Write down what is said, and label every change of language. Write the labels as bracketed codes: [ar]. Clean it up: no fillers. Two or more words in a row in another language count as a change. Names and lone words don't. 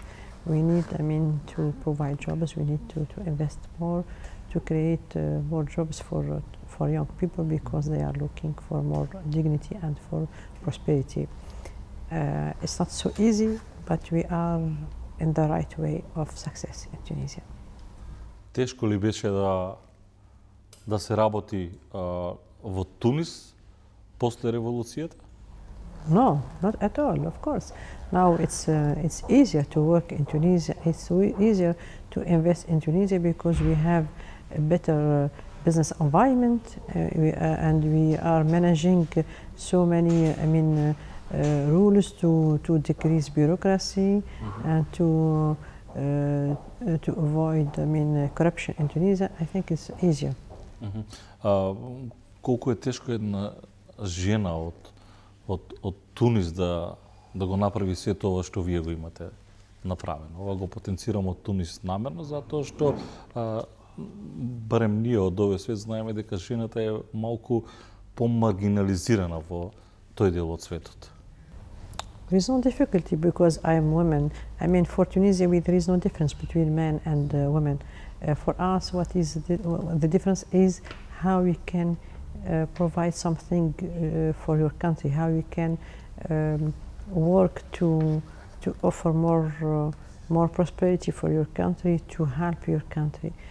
[en] We need, to provide jobs. We need to invest more, to create more jobs for young people, because they are looking for more dignity and for prosperity. It's not so easy, but we are in the right way of success in Tunisia. [mk] Тешко ли беше да се работи во Тунис после револуцијата? [en] No, not at all, of course. Now it's easier to work in Tunisia. It's easier to invest in Tunisia because we have a better business environment, and we are managing so many, rules to decrease bureaucracy, and to avoid, corruption in Tunisia. I think it's easier. [mk] Колку е тешко една жена од Тунис да го направи сето ова што вие го имате направено. Ова го потенцирам од Тунис намерно, затоа што барем ние од овој свет знаеме дека жената е малку помаргинализирана во тој дел од светот. [en] There is no difficulty because I am woman. For Tunisia, there is no difference between men and women. For us, what is the difference is how we can provide something for your country, how you can work to offer more prosperity for your country, to help your country.